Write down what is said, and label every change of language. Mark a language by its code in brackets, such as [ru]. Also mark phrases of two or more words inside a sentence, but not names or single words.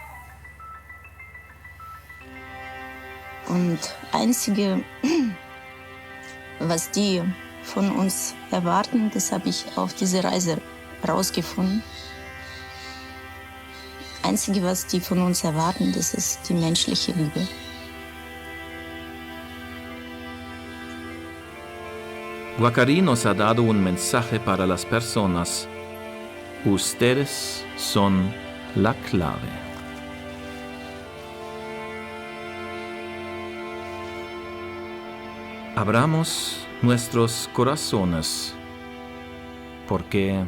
[de] Und Einzige, was die von uns erwarten, das habe ich auf dieser Reise rausgefunden. Einzige, was die von uns erwarten, das ist die menschliche Liebe. [es] Guacarí nos ha dado un mensaje para las personas. Ustedes son la clave. Abramos nuestros corazones porque